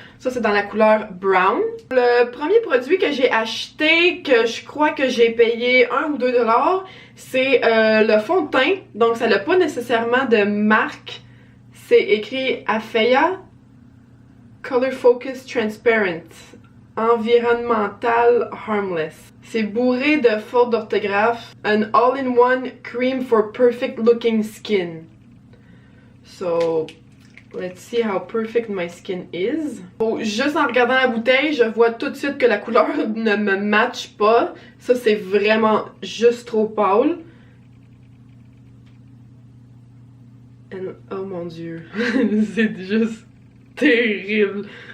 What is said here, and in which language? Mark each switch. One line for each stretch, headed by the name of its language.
French: Ça, c'est dans la couleur brown. Le premier produit que j'ai acheté, que je crois que j'ai payé 1 ou 2$, c'est le fond de teint. Donc, ça n'a pas nécessairement de marque. C'est écrit Afeya Color Focus Transparent.
English: Environmental Harmless.
French: C'est bourré de fautes d'orthographe.
English: An all-in-one cream for perfect looking skin. So, let's see how perfect my skin is.
French: Oh, juste en regardant la bouteille, je vois tout de suite que la couleur ne me matche pas. Ça, c'est vraiment juste trop pâle. And, oh mon dieu, c'est juste terrible.